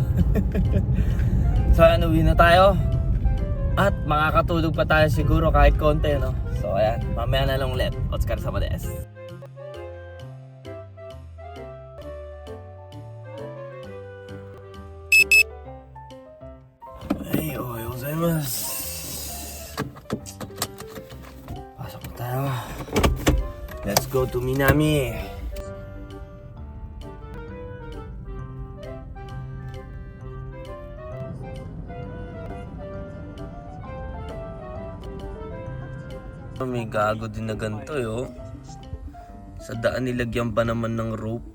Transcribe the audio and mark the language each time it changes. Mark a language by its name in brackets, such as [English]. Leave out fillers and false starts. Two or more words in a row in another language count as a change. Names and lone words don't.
[Filipino] So ano, uwi na tayo. At makakatulog pa tayo siguro kahit konti, no? So ayan, mamaya na lang ulit. [Japanese] お疲れ様です. Ay, おはようございます. [Filipino] Pasok na tayo. [English] Let's go to Minami. [Filipino] May gago din na ganito yo. Sa daan nilagyan pa naman ng rope.